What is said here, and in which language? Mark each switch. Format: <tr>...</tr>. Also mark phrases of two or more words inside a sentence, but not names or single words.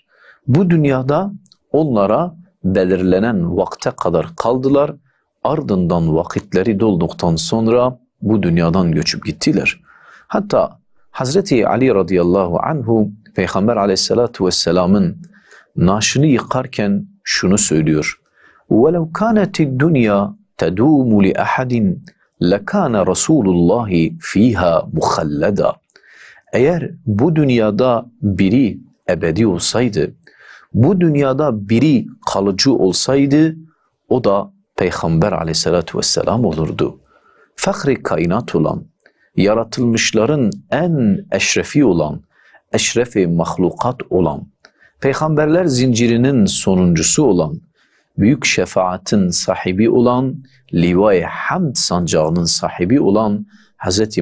<tr>Bu dünyada onlara belirlenen vakte kadar kaldılar, ardından vakitleri dolduktan sonra bu dünyadan göçüp gittiler. Hatta Hazreti Ali</tr> <ar>رضي الله عنه</ar> <tr>Peygamber</tr> <ar>aleyhissalatu vesselamın</ar> <tr>naaşını yıkarken şunu söylüyor.</tr> <ar>وَلَوْ كَانَتِ الدُّنْيَا تَدُومُ لِأَحَدٍ لكان رسول الله فيها مخلدا.</ar> <tr>Eğer bu dünyada biri ebedi olsaydı, bu dünyada biri kalıcı olsaydı, o da Peygamber</tr> <ar>عليه الصلاة والسلام</ar> <tr>olurdu. Fahri kainat olan, yaratılmışların en eşrefi olan, eşrefi mahlukat olan, peygamberler zincirinin sonuncusu olan, büyük şefaatin sahibi olan, Liva-i Hamd sancağının sahibi olan Hz.</tr>